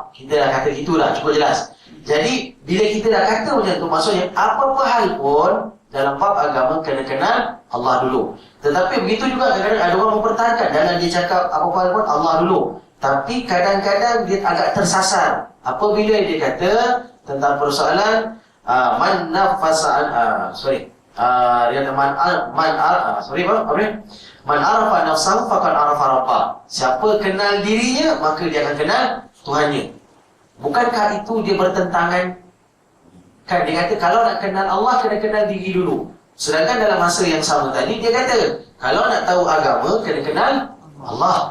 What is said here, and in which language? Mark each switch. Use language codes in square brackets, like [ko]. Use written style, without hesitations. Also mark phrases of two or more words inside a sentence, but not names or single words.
[ms] Kita dah kata gitulah, cukup jelas. Jadi bila kita dah kata macam tu, maksudnya apa-apa hal pun dalam bab agama kena kenal Allah dulu. Tetapi begitu juga kadang-kadang ada orang mempertahankan, jangan dia cakap apa-apa hal pun Allah dulu. Tapi kadang-kadang dia agak tersasar apabila dia kata tentang persoalan [ar] من نفس من عرف نفسه فقد عرف ربه. [ms] Siapa kenal dirinya, maka dia akan kenal Tuhannya. Bukankah itu dia bertentangan? Kan dia kata kalau nak kenal Allah, kena kenal diri dulu. Sedangkan dalam masa yang sama tadi dia kata kalau nak tahu agama, kena kenal Allah.